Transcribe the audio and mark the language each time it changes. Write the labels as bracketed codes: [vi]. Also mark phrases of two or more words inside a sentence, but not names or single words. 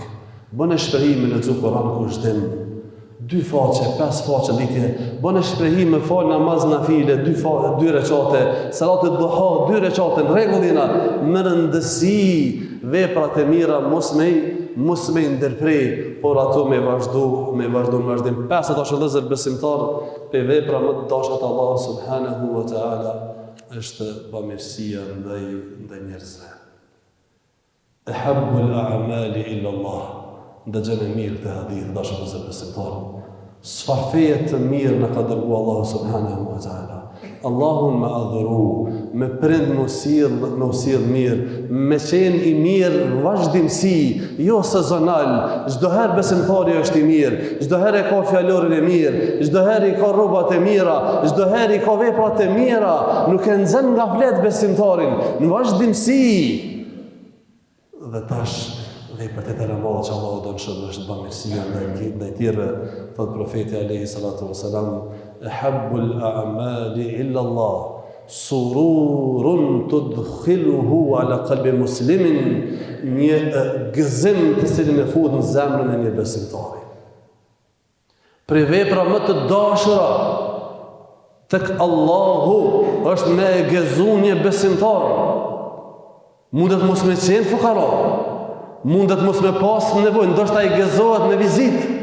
[sq] Bën e shprehime në Kur'an kush din 2 faqe, 5 faqe ditje, bën e shprehime fal namaz nafile, 2 rekate, salat e duha, 2 rekate në rregullina, me rëndësi veprat e mira mos me ndërprej, por ato me vazhdu në vazhdim. 5 tash vëllezër besimtar, pe vepra më të dasha të Allahut [ar] سبحانه وتعالى [sq] është bamirësia ndaj njerëzve. [ar] أحب الأعمال إلى الله. [sq] Dhe gjën e mirë të hadith, dashur vëllezër besimtar. Çfarë feje të mirë na ka dërguar Allahu [ar] سبحانه وتعالى. [sq] Allahun me adhuru, me prind me usill mirë, me qenë i mirë vazhdimsi, jo sezonal. Çdo herë besimtari është i mirë, çdo herë ka fjalorin e mirë, çdo herë ka rrobat e mira, çdo herë ka veprat e mira, nuk e nxen nga flet besimtarin, në vazhdimsi. Dhe tash veprat e madhe që Allahu do të shërbësh bamirësia ndaj tyre, thot profeti [ar] عليه الصلاة والسلام, "أحب الأعمال إلى الله سرور تدخله على قلب مسلم", [sq] një gëzim të cilin e fut në zemrën e një besimtari. Për vepra më të dashura tek Allahu është me e gëzu një besimtar. Mundet mos me qenë fukara, mundet mos me pas nevojë, ndoshta i gëzohet me vizitë.